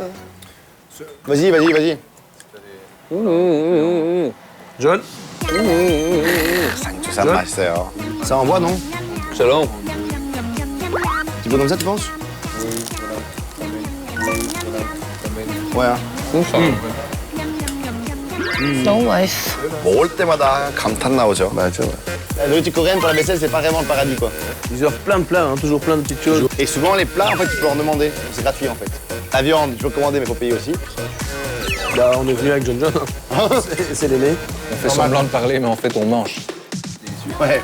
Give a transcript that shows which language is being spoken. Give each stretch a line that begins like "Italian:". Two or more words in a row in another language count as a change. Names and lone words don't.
French: Vas-y, vas-y, vas-y. John. Ça marche, ça. Ça envoie, non? Excellent. Tu peux comme ça, tu penses? Ouais. Hein.
Korean: 너무 맛있어. 먹을 때마다 감탄 나오죠. 맞아.
French: La nourriture coréenne pour la vaisselle, c'est pas vraiment le paradis, quoi. Ils offrent plein de plats, hein, toujours plein de petites choses. Et souvent, les plats, en fait, tu peux en demander. C'est gratuit, en fait. La viande, tu peux commander, mais faut payer aussi. Bah, on est venu avec John John. Hein. C'est l'aîné. On fait semblant de parler, mais en fait, on mange. Ouais.